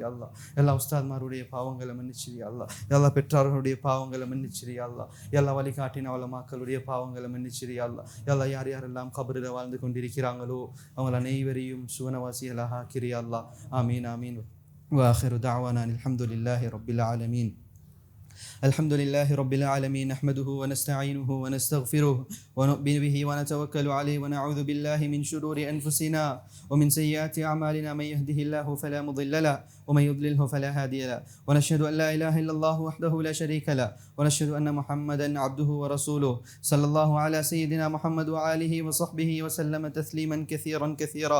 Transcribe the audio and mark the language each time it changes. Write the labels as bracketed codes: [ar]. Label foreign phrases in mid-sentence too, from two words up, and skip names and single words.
[ta] எல்லா உஸ்தாத்மாருடைய பாவங்களை மன்னிச்சிரி. எல்லா பெற்றார்களுடைய பாவங்களை மன்னிச்சிரி. எல்லா வழிகாட்டின வளமாக்களுடைய பாவங்களை மன்னிச்சிரி. எல்லா யார் யாரெல்லாம் கபரில் வாழ்ந்து கொண்டிருக்கிறாங்களோ அவங்கள் அனைவரையும் சுவனவாசிகளாக ஆக்கிரி. [ar] آمين آمين. وآخر دعوانا الحمد لله رب العالمين. الحمد لله رب العالمين، نحمده ونستعينه ونستغفره ونؤمن به ونتوكل عليه ونعوذ بالله من شرور أنفسنا ومن سيئات أعمالنا. من يهده الله فلا مضل له ومن يضلله فلا هادي له، ونشهد أن لا إله إلا الله وحده لا شريك له، ونشهد أن محمدا عبده ورسوله صلى الله على سيدنا محمد وآله وصحبه وسلم تسليما كثيرا كثيرا.